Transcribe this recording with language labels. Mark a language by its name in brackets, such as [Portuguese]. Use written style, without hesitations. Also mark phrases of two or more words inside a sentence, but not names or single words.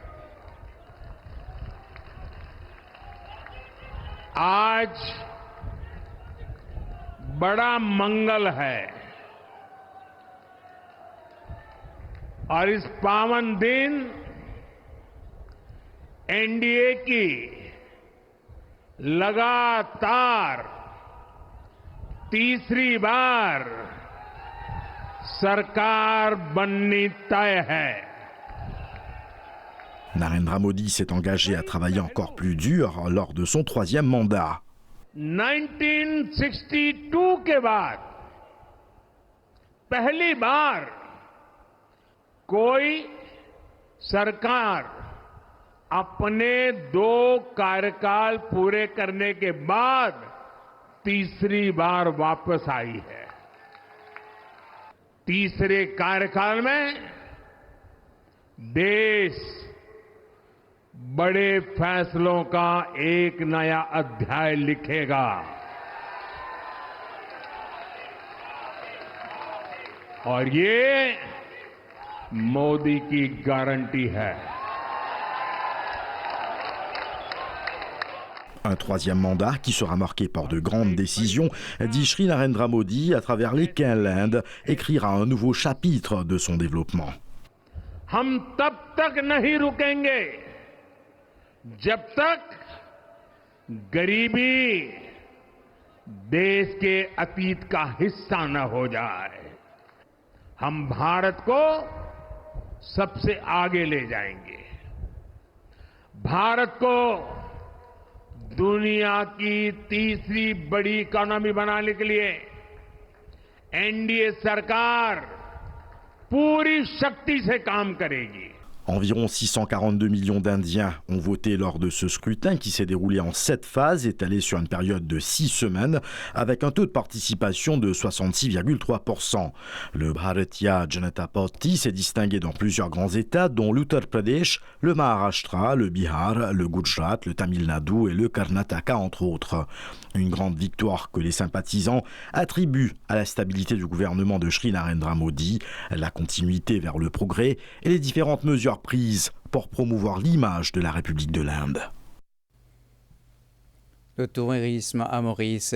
[Hindi] आज बड़ा मंगल है और इस पावन दिन एनडीए की लगातार तीसरी बार सरकार बननी तय है। [French] Narendra Modi s'est engagé à travailler encore plus dur lors de son troisième mandat. [Hindi] 1962 के बाद पहली बार कोई सरकार अपने 2 कार्यकाल पूरे करने के बाद तीसरी बार वापस आई है। तीसरे कार्यकाल में देश बड़े फैसलों का एक नया अध्याय लिखेगा और ये मोदी की गारंटी है। [French] Un troisième mandat qui sera marqué par de grandes décisions, dit Shri Narendra Modi, à travers lesquelles l'Inde écrira un nouveau chapitre de son développement. [Hindi] हम तब तक नहीं रुकेंगे जब तक गरीबी देश के अतीत का हिस्सा न हो जाए। हम भारत को सबसे आगे ले जाएंगे। भारत को दुनिया की तीसरी बड़ी इकोनॉमी बनाने के लिए एनडीए सरकार पूरी शक्ति से काम करेगी। [French] Environ 642 millions d'Indiens ont voté lors de ce scrutin qui s'est déroulé en 7 phases, étalé sur une période de 6 semaines, avec un taux de participation de 66,3%. Le Bharatiya Janata Party s'est distingué dans plusieurs grands États, dont l'Uttar Pradesh, le Maharashtra, le Bihar, le Gujarat, le Tamil Nadu et le Karnataka, entre autres. Une grande victoire que les sympathisants attribuent à la stabilité du gouvernement de Shri Narendra Modi, la continuité vers le progrès et les différentes mesures prises pour promouvoir l'image de la République de l'Inde. Le tourisme à Maurice.